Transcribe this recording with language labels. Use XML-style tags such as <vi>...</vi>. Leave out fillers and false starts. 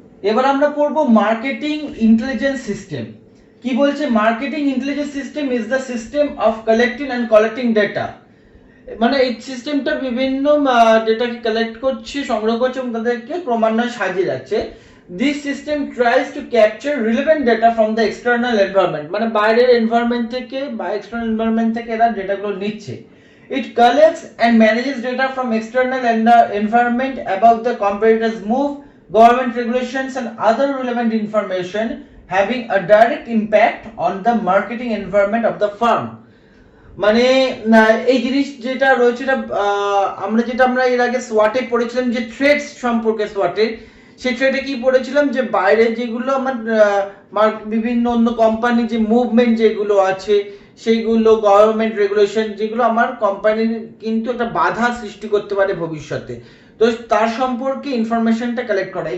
<bn>এবার আমরা পড়বো মার্কেটিং ইন্টেলিজেন্স সিস্টেম। কি বলছে,</bn> <en>Marketing intelligence system is the system of collecting and collecting data.</en> <bn>মানে এই সিস্টেমটা বিভিন্ন ডেটাকে কালেক্ট করছে, সংগ্রহ করছে এবং তাদেরকে ক্রমান্বয়ে সাজিয়ে যাচ্ছে।</bn> <en>this system tries to capture relevant data from the external environment,</en> <bn>মানে বাইরের এনভায়রনমেন্ট থেকে বা এক্সটার্নাল এনভায়রনমেন্ট থেকে এরা ডেটাগুলো নিচ্ছে।</bn> <en>It collects and manages data from external environment about the competitors move, government regulations and other relevant information having a direct impact on the marketing environment of the firm।</en> <bn>মানে এই জিনিস যেটা রয়েছে আমরা এর আগে সোয়াটে পড়েছিলাম যে থ্রেডস সম্পর্কে, সোয়াটের সেই থ্রেডে কি পড়েছিলাম যে বাইরে যেগুলো আমার বিভিন্ন অন্য কোম্পানি যে মুভমেন্ট যেগুলো আছে সেইগুলো, গভর্নমেন্ট রেগুলেশন যেগুলো আমার কোম্পানির কিন্তু একটা বাধা সৃষ্টি করতে পারে ভবিষ্যতে, তো তার সম্পর্কে ইনফরমেশনটা কালেক্ট করা।</bn>